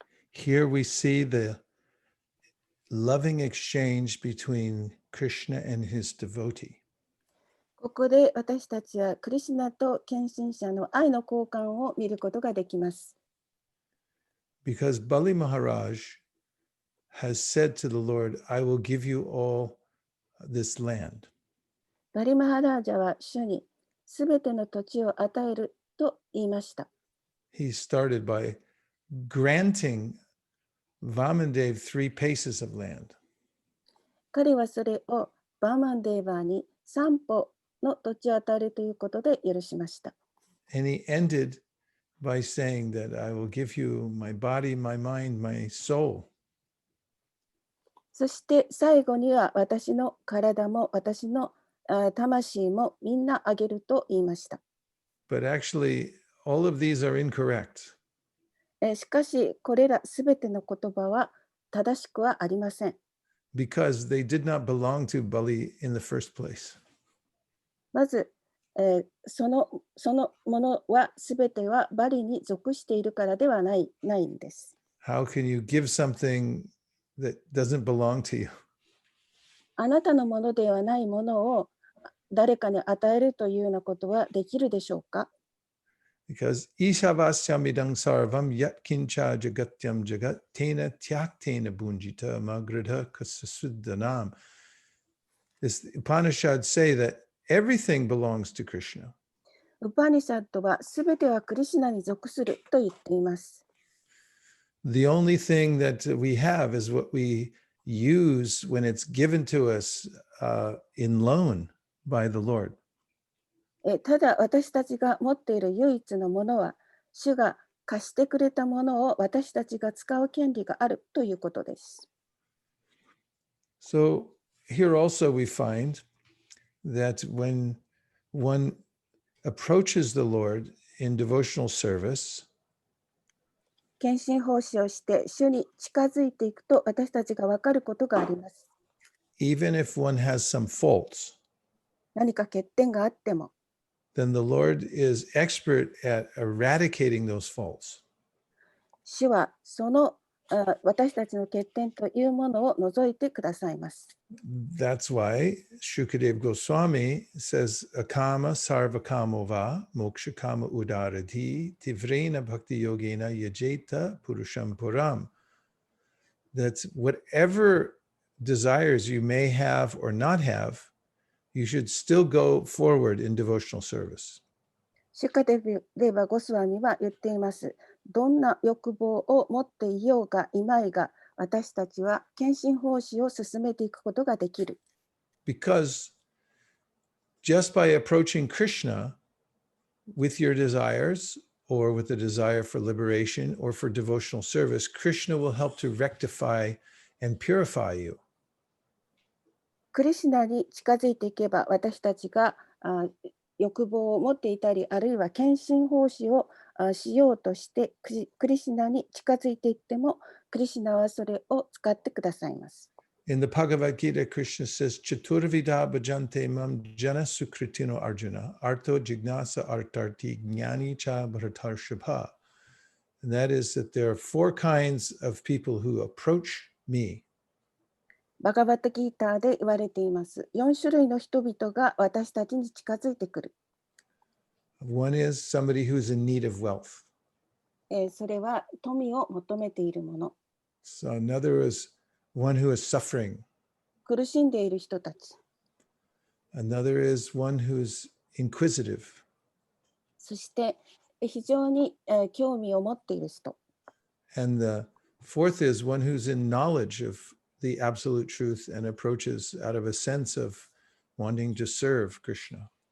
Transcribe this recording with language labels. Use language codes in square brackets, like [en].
[en] Here we see the loving exchange between Krishna and his devotee. [ja] ここで私たちはクリシュナと献身者の愛の交換を見ることができます。 [en] Because Bali Maharaj has said to the Lord, I will give you all this land. [ja] バリマハラージャは主にすべての土地を与えると言いました。 [en] He started by granting Vamandev 3 paces of land. [ja] 彼はそれをバーマンデーバーに3歩の土地を与えるということで許しました。 [en] And he ended by saying that I will give you my body, my mind, my soul. [ja] そして最後には私の体も私の魂もみんなあげると言いました。 [en] But actually, all of these are incorrect. [ja] しかしこれらすべての言葉は正しくはありません。 [en] Because they did not belong to Bali in the first place. [ja] まず、そのものはすべてはバリに属しているからではないんです。 [en] How can you give something that doesn't belong to you? [ja] あなたのものではないものを誰かに与えるというようなことはできるでしょうか？ [en] Because [sa] Ishavasyamidang sarvam yatkincha jagatyam jagattena tyaktena bunjita magradha kasasuddhanam. [en] This Upanishad say that everything belongs to Krishna. [ja] ウパニシャッドはすべてはクリシュナに属すると言っています。 [en] The only thing that we have is what we use when it's given to us in loan by the Lord. [ja] ただ私たちが持っている唯一のものは主が貸してくれたものを私たちが使う権利があるということです。 [en] So here also we find that when one approaches the Lord in devotional service, [ja] 献身奉仕をして主に近づいていくと私たちが分かることがあります。 [en] even if one has some faults, [ja] 何か欠点があっても、 [en] then the Lord is expert at eradicating those faults. [ja] 主はその私たちの欠点というものを除いてくださいます。 [en] That's why Shukadev Goswami says, [sa] Akama sarvakamova mokshakama udarati tivrena bhakti yogena yajeta purusham puram. [en] That's whatever desires you may have or not have, you should still go forward in devotional service. [ja] シュカデヴァ・ゴスワミは言っています。どんな欲望を持っていようがいまいが、私たちは献身奉仕を進めていくことができる。 [en] Because just by approaching Krishna with your desires or with a desire for liberation or for devotional service, Krishna will help to rectify and purify you. [ja] クリシュナに近づいていけば、私たちが欲望を持っていたり、あるいは献身奉仕をしようとしてクリシュナに近づいていっても、クリシュナはそれを使ってくださいます。 [en] In the Bhagavad Gita, Krishna says, [sa] Chaturvida bhajante mam jana sukritino arjuna, arto jignasa artarti jnani cha bharatarshapha. [en] And that is that there are four kinds of people who approach me. [ja] バガバットギーターで言われています。4種類の人々が私たちに近づいてくる。 [en] One is somebody who's in need of wealth. [ja] それは富を求めているもの。 [en] So another is one who is suffering. [ja] 苦しんでいる人たち。 [en] Another is one who's inquisitive. [ja] そして非常に興味を持っている人。 [en] And the fourth is one who's in knowledge of the absolute truth and approaches out of a sense of wanting to serve Krishna.